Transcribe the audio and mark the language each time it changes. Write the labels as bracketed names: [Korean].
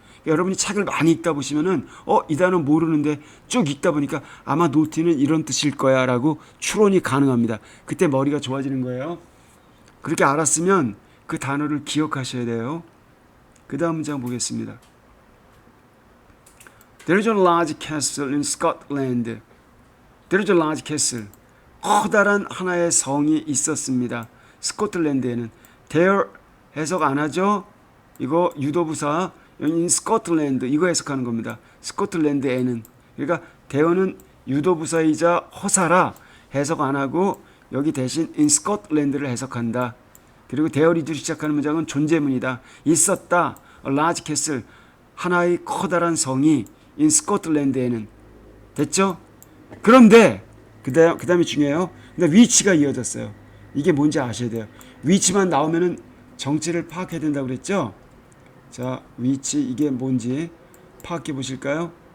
[Korean] 그러니까 여러분이 책을 많이 읽다 보시면은 이 단어 모르는데 쭉 읽다 보니까 아마 naughty는 이런 뜻일 거야 라고 추론이 가능합니다. 그때 머리가 좋아지는 거예요. 그렇게 알았으면 그 단어를 기억하셔야 돼요. 그 다음 문장 보겠습니다. [English] There is a large castle in Scotland. There is a large castle. [Korean] 커다란 하나의 성이 있었습니다. 스코틀랜드에는. There 해석 안 하죠? 이거 유도부사 [English] in Scotland, [Korean] 이거 해석하는 겁니다. 스코틀랜드에는. 그러니까 there는 유도부사이자 허사라 해석 안 하고 여기 대신 in Scotland를 해석한다. 그리고 there is로 시작하는 문장은 존재문이다. 있었다. [English] A large castle, [Korean] 하나의 커다란 성이 [English] in Scotland에는. [Korean] 됐죠? 그런데 그 다음에 중요해요. 근데 위치가 이어졌어요. 이게 뭔지 아셔야 돼요. 위치만 나오면은 정체를 파악해야 된다고 그랬죠? 자, 위치, 이게 뭔지 파악해 보실까요?